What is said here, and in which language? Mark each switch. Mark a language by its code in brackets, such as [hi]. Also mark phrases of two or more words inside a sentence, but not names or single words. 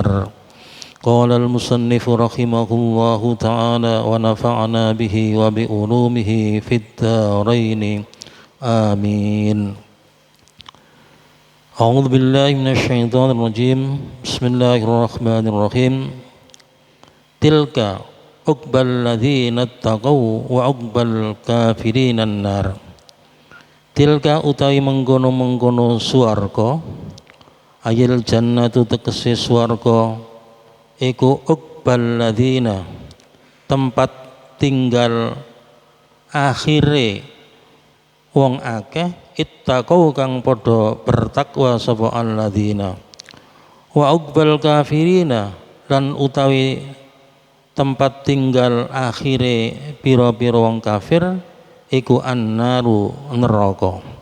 [ar] قال المصنف رحمه الله تعالى ونفعنا به وبعلومه في الدارين آمين. أعوذ بالله من الشيطان الرجيم. بسم الله الرحمن الرحيم. تلك عقبى الذين اتقوا وعقبى الكافرين النار. [jv] Tilka utawi mengkono-mengkono swarga, [ar] أي الجنة [jv] tegese swarga iku [ar] عقبى الذين [jv] tempat tinggal akhire wong akeh ittaqau kang padha bertakwa sapa alladzina [ar] وعقبى الكافرين [jv] lan utawi tempat tinggal akhire pira-pira wong kafir iku annaru neraka.